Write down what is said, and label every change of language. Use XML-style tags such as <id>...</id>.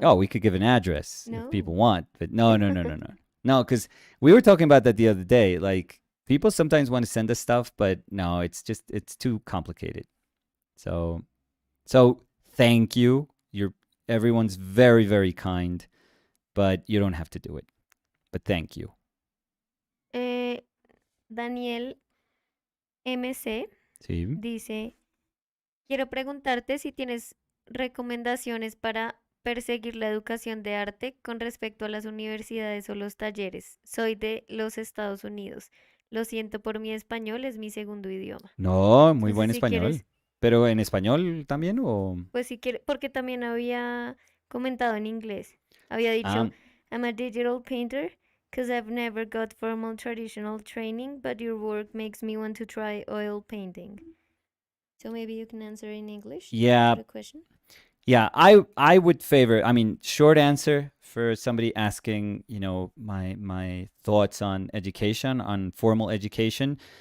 <en>Oh, we could give an address if people want. But no. No, because we were talking about that the other day. Like, people sometimes want to send us stuff, but no, it's too complicated. So thank you. Everyone's very, very kind, but you don't have to do it. But thank you.</en> <es>Daniel MC dice: quiero preguntarte si tienes recomendaciones para perseguir la educación de arte con respecto a las universidades o los talleres. Soy de los Estados Unidos. Lo siento por mi español, es mi segundo idioma. No, muy buen español. ¿Pero en español también o...? Pues si quieres, porque también había comentado en inglés. Había dicho,</es> <en>I'm a digital painter because I've never got formal traditional training, but your work makes me want to try oil painting. So maybe you can answer in English. Yeah. The question. Yeah, I would favor, short answer for somebody asking, my thoughts on education, on formal education.</en>